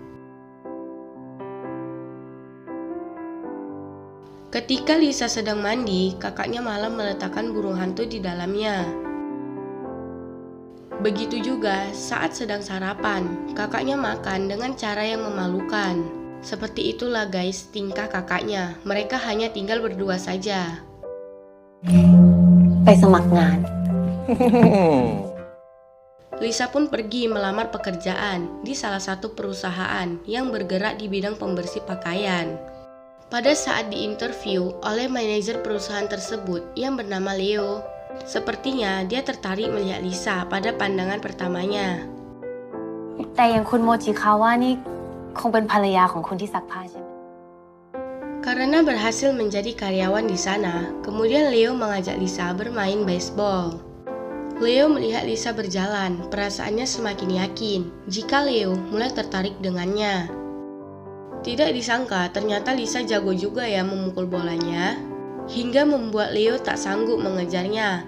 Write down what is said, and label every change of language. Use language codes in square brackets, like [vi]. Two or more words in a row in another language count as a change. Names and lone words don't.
[id] Ketika Lisa sedang mandi, kakaknya malah meletakkan burung hantu di dalamnya. Begitu juga saat sedang sarapan, kakaknya makan dengan cara yang memalukan. Seperti itulah guys tingkah kakaknya, mereka hanya tinggal berdua saja. [th] ไปสมัครงาน [id] Lisa pun pergi melamar pekerjaan di salah satu perusahaan yang bergerak di bidang pembersih pakaian. Pada saat diinterview oleh manajer perusahaan tersebut yang bernama Leo, sepertinya dia tertarik melihat Lisa pada pandangan pertamanya. [th] แต่อย่างคุณโมจิคาว่านี่คงเป็นภรรยาของคนที่ซักผ้าใช่ไหม [id] Karena berhasil menjadi karyawan di sana, kemudian Leo mengajak Lisa bermain baseball. Leo melihat Lisa berjalan, perasaannya semakin yakin jika Leo mulai tertarik dengannya. Tidak disangka, ternyata Lisa jago juga ya memukul bolanya, hingga membuat Leo tak sanggup mengejarnya.